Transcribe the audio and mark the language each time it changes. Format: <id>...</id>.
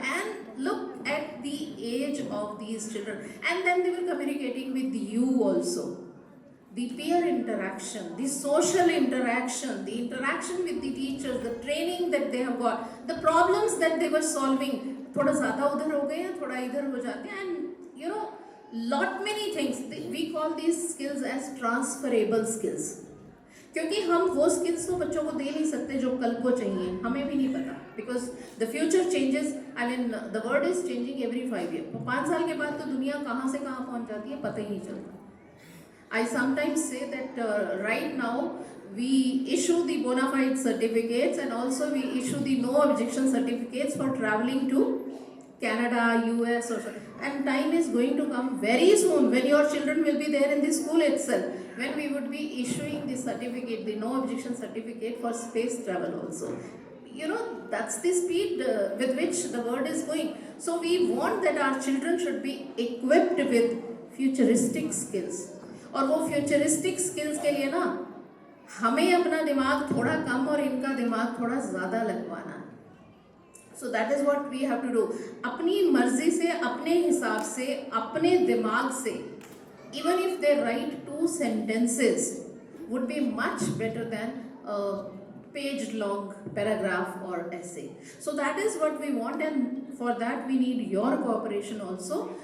<en>And look at the age of these children. And then they were communicating with you also. The peer interaction, the social interaction, the interaction with the teachers, the training that they have got, the problems that they were solving.</en> <hi>थोड़ा ज़्यादा उधर हो गए हैं, थोड़ा इधर हो जाते हैं.</hi> <en>And you know, lot many things. We call these skills as transferable skills.</en> <hi>क्योंकि हम वो स्किल्स तो बच्चों को दे नहीं सकते जो कल को चाहिए, हमें भी नहीं पता,</hi> <en>Because the future changes. I mean the world is changing every 5 years.</en> <hi>5 साल के बाद तो दुनिया कहाँ से कहाँ पहुँच जाती है पता ही नहीं चलता.</hi> <en>I sometimes say that right now we issue the bona fide certificates and also we issue the no objection certificates for traveling to Canada, US or so. And time is going to come very soon when your children will be there in the school itself, when we would be issuing the certificate, the no objection certificate for space travel also. You know, that's the speed with which the world is going. So we want that our children should be equipped with futuristic skills.</en> <hi>और वो futuristic skills के लिए ना हमें अपना दिमाग थोड़ा कम और इनका दिमाग थोड़ा ज़्यादा लगवाना है.</hi> <en>So that is what we have to do.</en> <hi>अपनी मर्जी से, अपने हिसाब से, अपने दिमाग से,</hi> <en>even if they write 2 sentences, would be much better than a page-long paragraph or essay. So that is what we want, and for that we need your cooperation also.</en>